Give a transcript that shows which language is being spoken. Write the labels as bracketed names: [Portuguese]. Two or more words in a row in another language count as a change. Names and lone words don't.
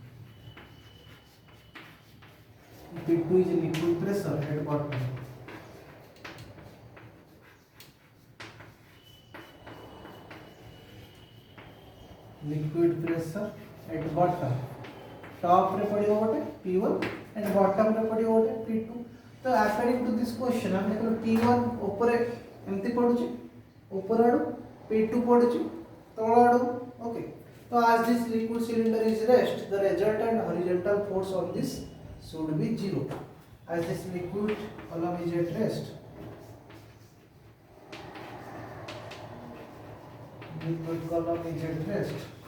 [English] P2 is liquid pressure at bottom. Liquid pressure at bottom. [Odia] Top ରେ ପଡ଼ିଓ ଗୋଟେ P1 [English] and bottom [Odia] ରେ ପଡ଼ିଓ ଗୋଟେ P2. ତ [English] according to this question [Odia] ଆମେ କହିଲୁ P1 ଉପର ଏମିତି ପଡ଼ୁଛି ଉପର ଆଡୁ P2 ପଡ଼ୁଛି ତଳ ଆଡୁ ଓକେ. [English] तो as this liquid cylinder is rest the resultant horizontal force on this should be 0 as this liquid column is at rest. Liquid column is at rest.